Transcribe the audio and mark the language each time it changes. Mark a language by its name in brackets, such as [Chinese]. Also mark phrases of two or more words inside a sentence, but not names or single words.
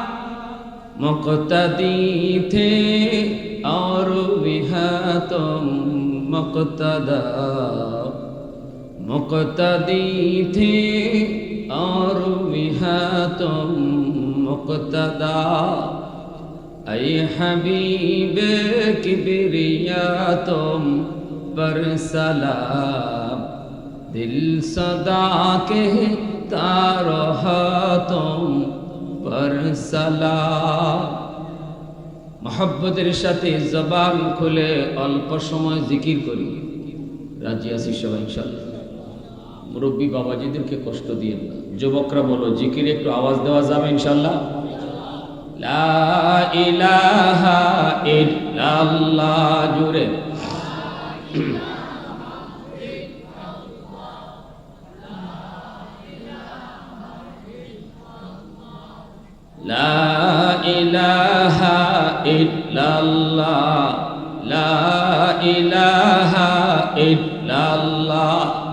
[Urdu] مقتدی تھے اور وہاں تم مقتدا مقتدی تھے اور وہاں تم مقتدا اے حبیب کبریا تم پر سلام دل صدا کہتا رہا تم پر سلام محبতের [Bangla] সাথে জবান খুলে অল্প সময় জিকির করি রাজি আছি সবাই ইনশাআল্লাহ মুরব্বী বাবাজিদেরকে কষ্ট দিয়েন না যুবকরা বলো জিকিরে একটু আওয়াজ দেওয়া যাবে ইনশাআল্লাহ [Arabic] لا إله إلا الله [Bangla] জুরে [Arabic] لا إله إلا الله لا إله إلا الله إلا الله.